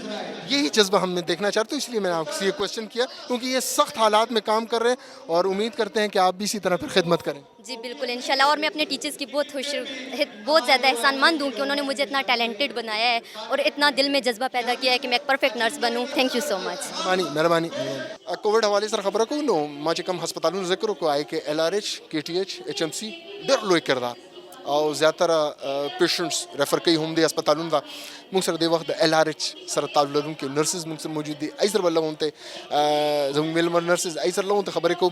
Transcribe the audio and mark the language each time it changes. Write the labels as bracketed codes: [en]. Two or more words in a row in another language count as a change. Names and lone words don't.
[ur] یہی جذبہ ہم نے دیکھنا چاہتے ہیں، اس لیے میں نے آپ سے یہ کویشچن کیا، کیونکہ یہ سخت حالات میں کام کر رہے ہیں اور امید کرتے ہیں کہ آپ بھی اسی طرح پھر خدمت کریں. جی بالکل، انشاءاللہ. اور میں اپنے ٹیچرز کی بہت زیادہ احسان مند ہوں کہ انہوں نے مجھے اتنا ٹیلنٹڈ بنایا ہے اور اتنا دل میں جذبہ پیدا کیا ہے کہ میں ایک پرفیکٹ نرس بنوں. [en] Thank you so much. [ur] مہربانی. [ps] کووڈ حوالے سره خبره کوو نو ما چې کوم هسپتالونو ذکر وکړو، آی کې LRH، KTH، HMC ډېر لوی کردار او زیاتره پیشنټس ریفر کوي هم دې هسپتالونو ته. موږ سره دې وخت د LRH سره تعلق لرونکي نرسز موږ سره موجود دي. ای سره به لغونته زموږ میلمه نرسز ای سره لغونته خبرې کوو.